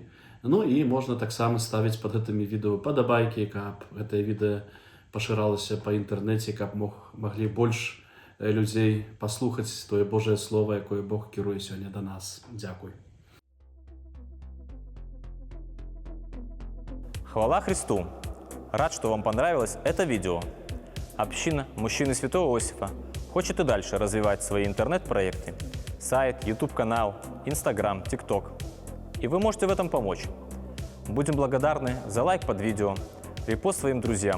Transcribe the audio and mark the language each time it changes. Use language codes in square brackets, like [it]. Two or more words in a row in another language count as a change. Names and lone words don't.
[be] Ну і можна таксама ставіць пад гэтымі відэо падабайкі, каб гэтае відэо пашыралася па інтэрнэце, каб маглі больш людзей паслухаць тое Божае Слово, якое Бог кіруе сёння да нас. Дзякуй. Хвала Христу! [ru] Рад, что вам понравилось это видео. Община «Мужчины Святого Иосифа» хочет и дальше развивать свои интернет-проекты. Сайт, YouTube-канал, Instagram, TikTok. И вы можете в этом помочь. Будем благодарны за лайк под видео, репост своим друзьям.